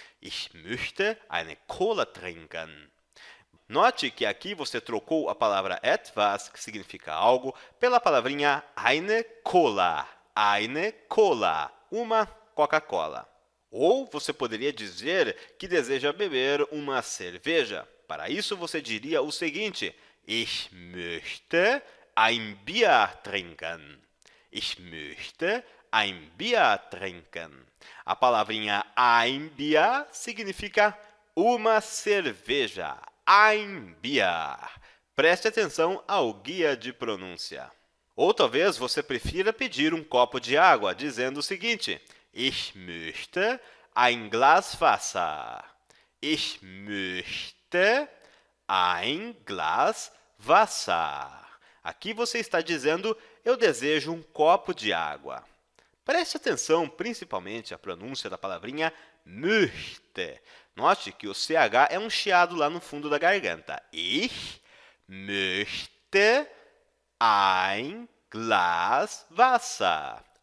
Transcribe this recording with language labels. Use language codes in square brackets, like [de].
[de] Ich möchte eine Cola trinken. [pt] Note que aqui você trocou a palavra etwas, que significa algo, pela palavrinha eine Cola. Eine Cola, uma Coca-Cola. Ou você poderia dizer que deseja beber uma cerveja. Para isso, você diria o seguinte: [de] Ich möchte ein Bier trinken. Ich möchte ein Bier trinken. [pt] A palavrinha ein Bier significa uma cerveja. [de] Ein Bier. [pt] Preste atenção ao guia de pronúncia. Ou talvez você prefira pedir um copo de água, dizendo o seguinte: [de] Ich möchte ein Glas Wasser. Ich möchte ein Glas Wasser. [pt] Aqui você está dizendo: eu desejo um copo de água. Preste atenção principalmente à pronúncia da palavrinha möchte. Note que o CH é um chiado lá no fundo da garganta. [de] Ich möchte ein Glas Wasser.